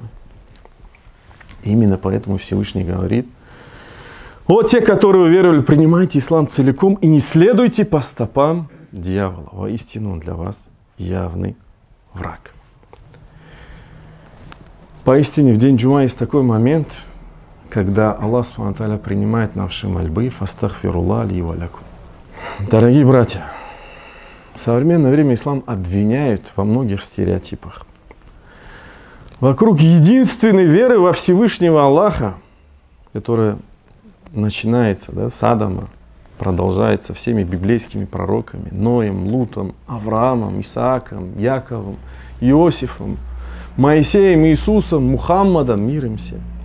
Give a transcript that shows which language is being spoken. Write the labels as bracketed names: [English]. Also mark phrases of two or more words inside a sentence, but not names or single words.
[Russian] Именно поэтому Всевышний говорит: о, те, которые уверовали, принимайте ислам целиком и не следуйте по стопам дьявола. Воистину он для вас явный враг. Поистине в день джума есть такой момент, когда Аллах [Arabic] سبحانه وتعالى [Russian] принимает наши мольбы. [Arabic] فأستغفر الله لي ولكم. [Russian] Дорогие братья, в современное время ислам обвиняют во многих стереотипах. Вокруг единственной веры во Всевышнего Аллаха, которая начинается, да, с Адама, продолжается всеми библейскими пророками: Ноем, Лутом, Авраамом, Исааком, Яковом, Иосифом, Моисеем, Иисусом, Мухаммадом, мир им всем.